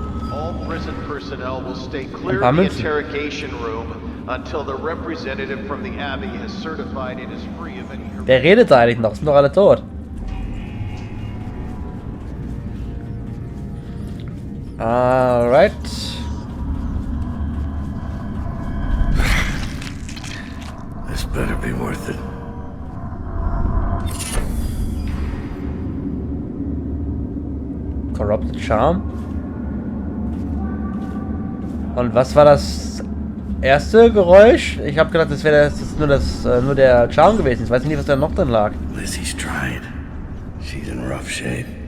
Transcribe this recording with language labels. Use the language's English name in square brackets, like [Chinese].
[English] All prison personnel will stay clear of the interrogation room until the representative from the Abbey has certified it is free of any... [German] Wer redet da eigentlich noch? Sind doch alle tot. [English] Alright. This better be worth it. Corrupted Charm. [German] Und was war das erste Geräusch? Ich habe gedacht, das wäre nur der Charm gewesen. Ich weiß nicht, was da noch drin lag. [English] Lizzie's tried. She's in rough shape.